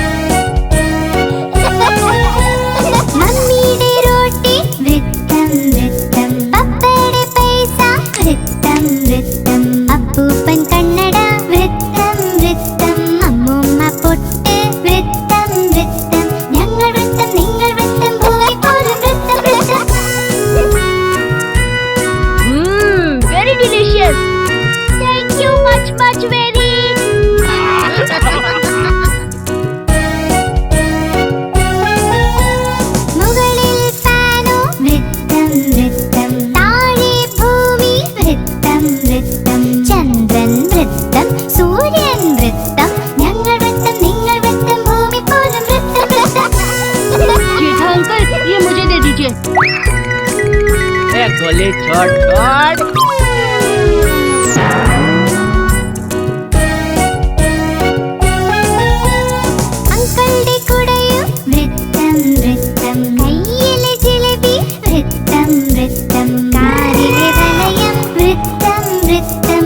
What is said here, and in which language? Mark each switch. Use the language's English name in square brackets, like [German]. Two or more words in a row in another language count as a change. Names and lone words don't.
[Malayalam] मम्मीയുടെ റോട്ടി വൃത്തം വൃത്തം. പപ്പയുടെ പൈസ വൃത്തം വൃത്തം. അപ്പൂപ്പൻ കണ്ണട വൃത്തം വൃത്തം. അമ്മൂമ്മ പൊട്ട് വൃത്തം വൃത്തം. ഞങ്ങൾ വൃത്തം നിങ്ങൾ വൃത്തം ഭൂമി പോലും വൃത്തം വൃത്തം. [English] Very delicious. Thank you much very. [Malayalam] മുകളിൽ ഫാനോ വൃത്തം വൃത്തം. താഴെ ഭൂമി വൃത്തം വൃത്തം. ചന്ദ്രൻ വൃത്തം സൂര്യൻ വൃത്തം. ഞങ്ങൾ വൃത്തം നിങ്ങൾ വൃത്തം ഭൂമി പോലും വൃത്തം വൃത്തം. [Hindi] जेठा अंकल ये मुझे दे दीजिए। ए गोली छोड़ छोड़. [Malayalam] അങ്കിളുടെ കുടയും വൃത്തം വൃത്തം. കയ്യിലെ ജിലേബി വൃത്തം വൃത്തം. കാറിലെ വലയം വൃത്തം വൃത്തം.